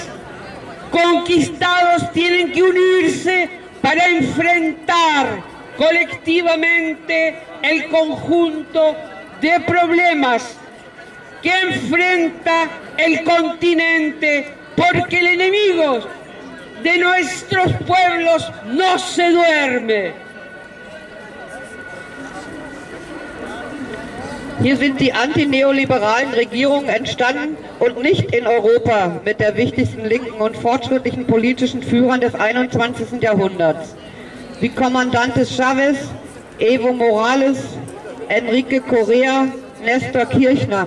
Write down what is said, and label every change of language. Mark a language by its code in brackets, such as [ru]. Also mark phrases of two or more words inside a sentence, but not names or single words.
[es] conquistados tienen que unirse para enfrentar colectivamente el conjunto de problemas que enfrenta el continente, porque el enemigo de nuestros pueblos no se duerme. [de] Hier sind die antineoliberalen Regierungen entstanden und nicht in Europa mit der wichtigsten linken und fortschrittlichen politischen Führern des 21. Jahrhunderts, wie Komandantes Chavez, Evo Morales, Enrique Correa, Néstor Kirchner.